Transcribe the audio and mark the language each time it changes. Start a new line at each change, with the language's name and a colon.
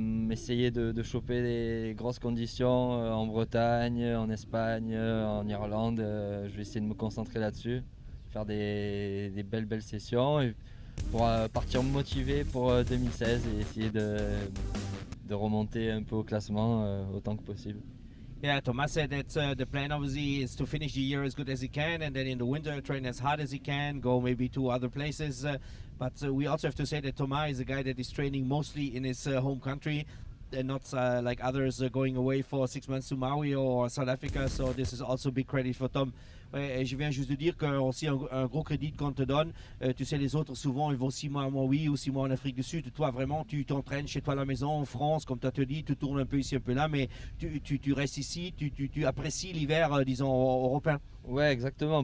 French: Essayer de choper des grosses conditions en Bretagne, en Espagne, en Irlande. Je vais essayer de me concentrer là-dessus, faire des belles sessions et pour partir motivé pour 2016 et essayer de remonter un peu au classement autant que possible.
English: Yeah, Thomas said that the plan obviously is to finish the year as good as he can, and then in the winter train as hard as he can, go maybe to other places. But we also have to say that Thomas is a guy that is training mostly in his home country, and not like others going away for 6 months to Maui or South Africa. So this is also big credit for Tom.
French: Ouais, et je viens juste de dire que aussi un gros crédit qu'on te donne. Tu sais, les autres souvent ils vont 6 mois à Maui ou 6 mois en Afrique du Sud. Toi vraiment tu t'entraînes chez toi à la maison en France, comme tu as te dit, tu tournes un peu ici un peu là, mais tu restes ici, tu apprécies l'hiver disons européen. Ouais, exactement.